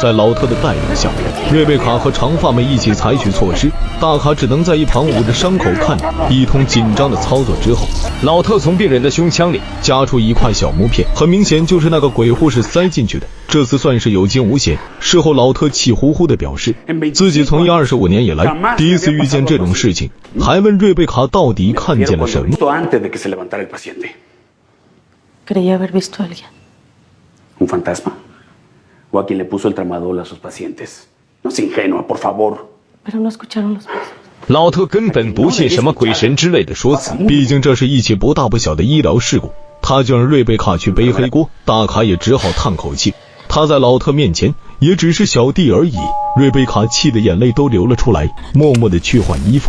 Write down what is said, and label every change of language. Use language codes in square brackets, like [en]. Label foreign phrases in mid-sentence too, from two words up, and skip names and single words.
[zh] 在老特的带领下，瑞贝卡和长发妹一起采取措施，大卡只能在一旁捂着伤口看着。一通紧张的操作之后，老特从病人的胸腔里夹出一块小木片，很明显就是那个鬼护士塞进去的。这次算是有惊无险。事后老特气呼呼地表示，自己从业25年以来第一次遇见这种事情，还问瑞贝卡到底看见了什么。 [es] Creía haber visto a alguien. ¿Un fantasma? ¿O a quien le puso el tramadol a sus pacientes? No es ingenua, por favor. Pero no escucharon los pasos. [zh] 老特根本不信什么鬼神之类的说辞，毕竟这是一起不大不小的医疗事故，他就让瑞贝卡去背黑锅，大卡也只好叹口气。他在老特面前也只是小弟而已。瑞贝卡气得眼泪都流了出来，默默地去换衣服。